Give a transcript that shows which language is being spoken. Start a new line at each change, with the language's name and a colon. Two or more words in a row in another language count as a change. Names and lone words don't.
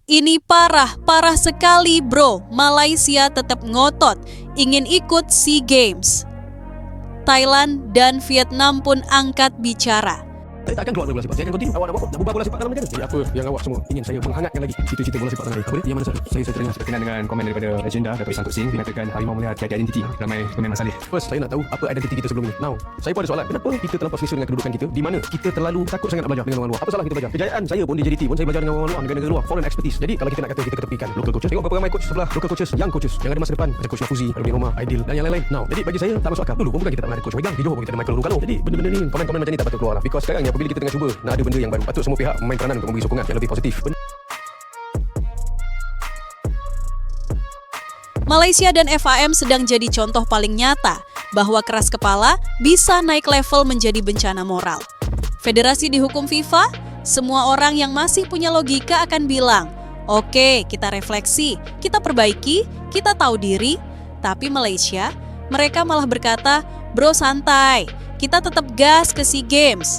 Indonesian: Ini parah sekali bro. Malaysia tetap ngotot, ingin ikut SEA Games. Thailand dan Vietnam pun angkat bicara.
Malay: Saya tak akan keluar dari bola sepak. Saya akan continue. Awak nak buat bola sepak dalam negara. Jadi apa yang awak semua ingin saya menghangatkan lagi cerita-cerita bola sepak tanah air. Apa dia? Yang mana saya terdengar Berkenaan dengan komen daripada agenda daripada Sangkut Singh dikatakan harimau melihat tiada identiti. Ramai komen masalah. First, saya nak tahu apa identiti kita sebelum ini. Now, saya pun ada soalan. Kenapa kita terlampau selesa dengan kedudukan kita? Di mana kita terlalu takut sangat nak belajar dengan orang luar? Apa salah kita belajar? Kejayaan saya pun di JDT pun saya belajar dengan orang luar, negara-negara luar,
English: foreign expertise.
Malay: Jadi kalau kita nak kata kita ketepikan
English: local coaches,
Malay: tengok berapa ramai coach sebelah
English: local coaches, young coaches
Malay: yang ada masa depan. Macam coach Nafuzi, Arvin Omar, Aidil dan yang lain-lain. Now, jadi bagi saya tak masuk akal. Dulu pun bukan kita tak pernah ada coach Wegang. Di Johor pun kita ada Michael Rukalo. Jadi benda-benda ni, komen-komen macam ni tak patut keluar lah. Because sekarang ni apabila kita tengah cuba nak ada benda yang baru, patut semua pihak memain peranan untuk memberi sokongan yang lebih positif.
Indonesian: Malaysia dan FAM sedang jadi contoh paling nyata bahwa keras kepala bisa naik level menjadi bencana moral. Federasi dihukum FIFA, semua orang yang masih punya logika akan bilang, oke, kita refleksi, kita perbaiki, kita tahu diri. Tapi Malaysia, mereka malah berkata, bro santai, kita tetap gas ke SEA Games.